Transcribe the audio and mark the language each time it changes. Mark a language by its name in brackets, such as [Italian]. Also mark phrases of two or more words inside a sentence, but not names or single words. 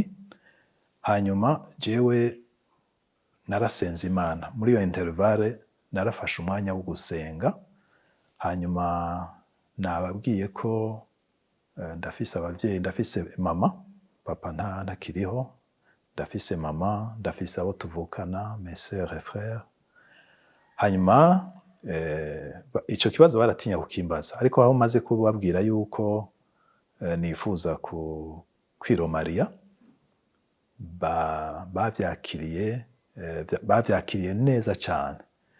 [Rundi] Hanyuma jewe narasenze Imana. Muri iyo intervalle narafashe umwanya wo gusenga. Hanyuma nababwiye ko ndafise abavyeyi, ndafise mama, papa ntakiriho, ndafise mama, ndafise abo tuvukana, [French] mes sœurs et frères. [Rundi] Hanyuma ico kibazo baratinya kukimbaza, ariko aho maze kubabwira yuko nifuza kwiromariya, bavyakiriye neza cyane.